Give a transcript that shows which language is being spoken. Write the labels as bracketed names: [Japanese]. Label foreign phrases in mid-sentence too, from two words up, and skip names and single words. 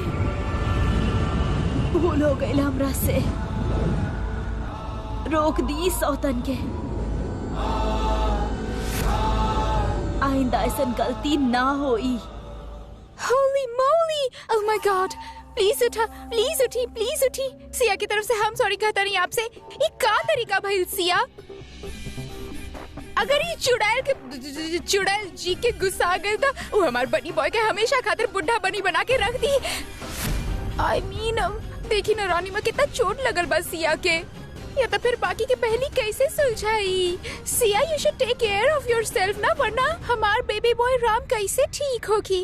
[Bhojpuri] भूल हो गई हमरा से। रोक दी सौतन के। आइंदा ऐसा गलती ना होई। [English] Holy moly! Oh my God! [Bhojpuri] प्लीज उठा, प्लीज उठी, प्लीज उठी। सिया की तरफ से हम सॉरी कहता नहीं आपसे। ये का तरीका भाई सिया? अगर ये चुड़ैल जी के गुस्सा गए था, वो हमारे [English] bunny boy [Bhojpuri] के हमेशा खातिर बुढ़ा बनी बना के रख दी। [English] I mean, [Bhojpuri] देखी ना रानी में कितना चोट लगल बस सिया के। या तो फिर बाकी के पहली कैसे सुलझाई? [English] सिया you should take care of yourself [Bhojpuri] ना, वरना हमार [English] baby boy [Bhojpuri] राम कैसे ठीक होगी?